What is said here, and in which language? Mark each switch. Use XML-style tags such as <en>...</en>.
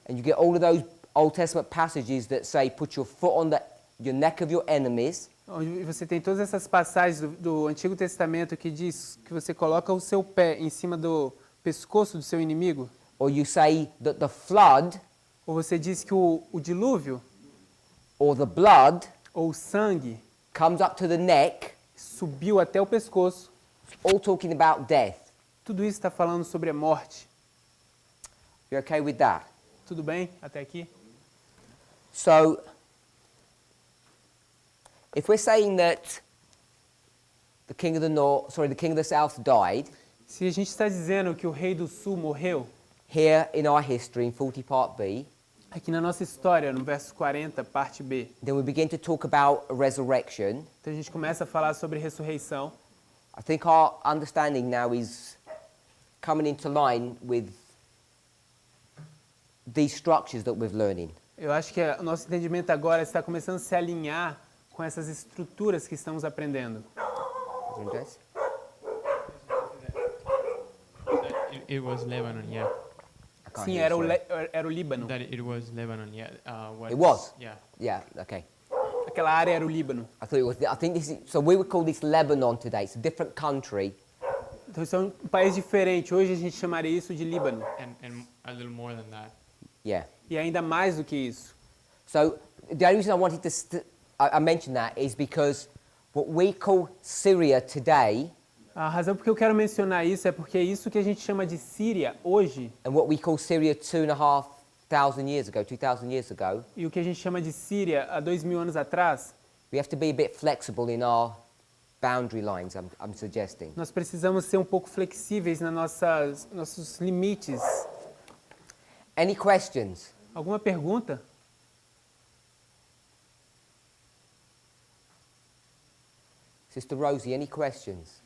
<en>and you get all of those Old Testament passages that say put your foot on your neck of your enemies,</en> <pt>onde você tem todas essas passagens do Antigo Testamento que diz que você coloca o seu pé em cima do pescoço do seu inimigo,</pt> <en>or you say that the flood</en> <pt>ou você diz que o dilúvio</pt> <en>or the blood</en> <pt>ou o sangue</pt> <en>comes up to the neck,</en> <pt>subiu até o pescoço,</pt> <en>all talking about death.</en> <pt>tudo isso está falando sobre a morte.</pt> <en>You okay with that?</en> <pt>Tudo bem até aqui?</pt> <en>So, if we're saying that the king of the south died,</en> <pt>Se a gente está dizendo que o rei do sul morreu,</pt> <en>here in our history in 40 part B,</en> <pt>aqui na nossa história, no verso 40, parte B,</pt> <en>then we begin to talk about a resurrection.</en> <pt>então a gente começa a falar sobre ressurreição.</pt> <en>I think our understanding now is coming into line with these structures that we're learning.</en> <pt>Eu acho que o nosso entendimento agora está começando a se alinhar com essas estruturas que estamos aprendendo.</pt> <en>Andres? It was Lebanon, yeah. I can't</en> <pt>Sim,</pt> <en>hear you, sorry.</en> <pt>era o Líbano.</pt> <en>That it was Lebanon, yeah. It was? Yeah. Yeah, okay.</en> <pt>Aquela área era o Líbano.</pt> <en>I thought it was. I think this is. So we would call this Lebanon today. It's a different country.</en> <pt>Então isso é um país diferente. Hoje a gente chamaria isso de Líbano.</pt> <en>And a little more than that. Yeah.</en> <pt>E ainda mais do que isso.</pt> <en>So the only reason I wanted to I mentioned that is because what we call Syria today</en> <pt>A razão por que eu quero mencionar isso é porque isso que a gente chama de Síria hoje</pt> <en>and what we call Syria 2,500 years ago, 2,000 years ago,</en> <pt>e o que a gente chama de Síria há 2000 anos atrás,</pt> <en>we have to be a bit flexible in our boundary lines. I'm suggesting.</en> <pt>nós precisamos ser um pouco flexíveis nas nossos limites.</pt> <en>Any questions?</en> <pt>Alguma pergunta?</pt> <en>Sister Rosie, any questions?</en>